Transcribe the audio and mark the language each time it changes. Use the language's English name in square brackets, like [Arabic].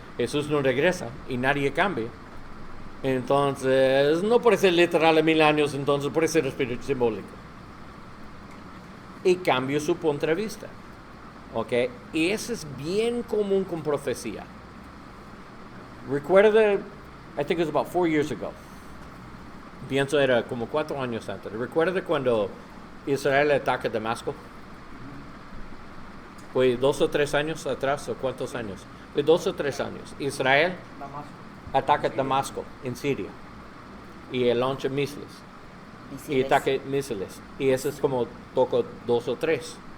[Spanish] Jesús no regresa y nadie cambia. Entonces, no puede ser literal a 1000 años, entonces puede ser espíritu simbólico. Y cambia su punto de vista. ¿Ok? Y eso es bien común con profecía. Recuerda, [English] I think it was about 4 years ago. [Spanish] Pienso era como 4 años antes. ¿Recuerda cuando Israel ataca Damasco? ¿Fue 2 o 3 años atrás o cuántos años? Fue 2 o 3 años. Israel Damasco. ataca Damasco en Siria y lancha misiles y ataca misiles, y eso es como toco 2 o 3.